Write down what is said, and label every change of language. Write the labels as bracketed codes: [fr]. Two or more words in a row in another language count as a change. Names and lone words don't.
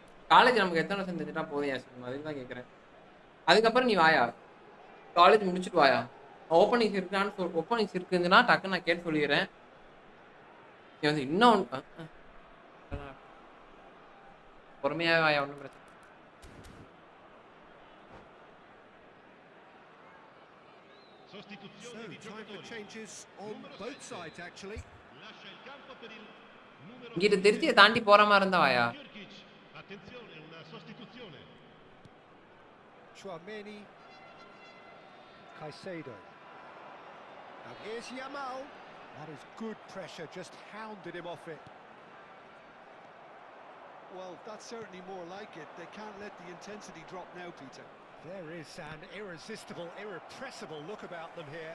[ta] காலேஜ் நமக்கு எத்தனை வருஷம் தெரிஞ்சுட்டா போதும் யாசிம், அதுக்கு தான் கேட்குறேன். அதுக்கப்புறம் நீ வாயா, காலேஜ் முடிச்சுட்டு வாயா. ஓப்பனிங்ஸ் இருக்கான்னு ஓப்பனிங்ஸ் இருக்குதுன்னா டக்குன்னு நான் கேட்டு சொல்லிடுறேன். நீ வந்து இன்னும் பொறுமையாவே வாயா, ஒன்றும் பிரச்சனை. [it] Sostituzione di [en] time for [it] giocatori. [en] changes on both sides, actually. [it] Lascia il campo per il numero [ta] இங்கிட்ட திருச்சியை தாண்டி போற மாதிரி இருந்தா வாயா. [it] Jurkic. Attenzione, una sostituzione. Chouameni. Caicedo. [en] And here's Yamal. That is good pressure, just hounded him off it. Well, that's certainly more like it. They can't let the intensity drop now, Peter. There is an irresistible, irrepressible look about them here.